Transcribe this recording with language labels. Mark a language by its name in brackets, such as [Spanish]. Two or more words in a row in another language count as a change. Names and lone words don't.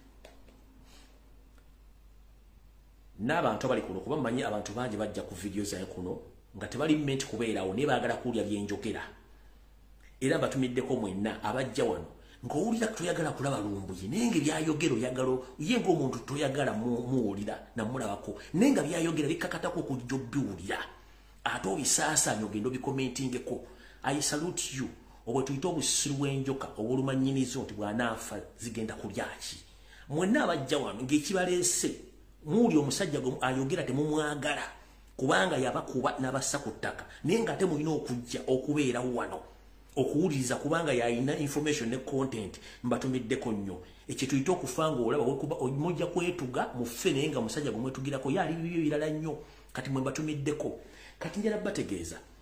[Ganda] n'abantu abali kuno kuba mmanyi abantu bangi bajja ku video zaye kuno nga tebali ment kubeerawo naye baagala kuwulira byenjogera era mbatumiddeko mwenna abajja wano ng'owulira toyagala kulaba Lumbuye naye nga byayogera oyagala ye ng'omuntu toyagala muwulira namulabako naye nga byayogera bikakatako okujja obbiwulira ate obisaasaanya ogenda obikomentingeko. [English] I salute you. [Ganda] Obwe tuyita obusiru bw'enjoka obulumanyinizo nti bw'anaafa zigenda kulyaki. Mwenna abajja wano ng'ekibaleese muuli omusajja gwe ayogera temumwagala kubanga yabakuba n'abassa ku ttaka naye ng'ate mulina okujja okubeerawo wano okuwuliriza kubanga yalina information ne content mbatumiddeko nnyo ekyo tuyita okufa ng'olaba mujja kwetuga muffe naye nga musajja gwe mwetugirako yali bibyo birala nnyo kati mwe mbatumiddeko kati njala bategeeza